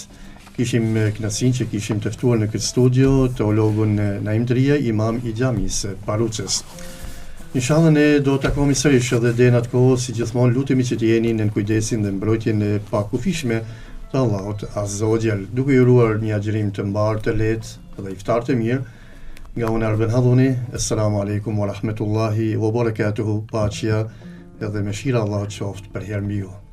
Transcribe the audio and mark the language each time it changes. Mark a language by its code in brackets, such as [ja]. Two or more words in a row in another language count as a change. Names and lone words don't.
[sq] Kishim kënaqësinë që kishim të ftuar në këtë studio teologun Naim Dria, imam i xhamisë Paruçës. Inshallah ne do të takohemi sërish edhe deri në atë kohë, si gjithmonë lutemi që të jeni në kujdesin dhe mbrojtjen e pakufishme të Allahut [ar] عز وجل, [sq] duke ju uruar një agjerim të mbar, të lehtë dhe iftar të mirë. Nga unë Arben Hadhuni, [ar] السلام عليكم ورحمة الله وبركاته, [sq] paqja edhe mëshira Allahut qoftë për herë mbi ju.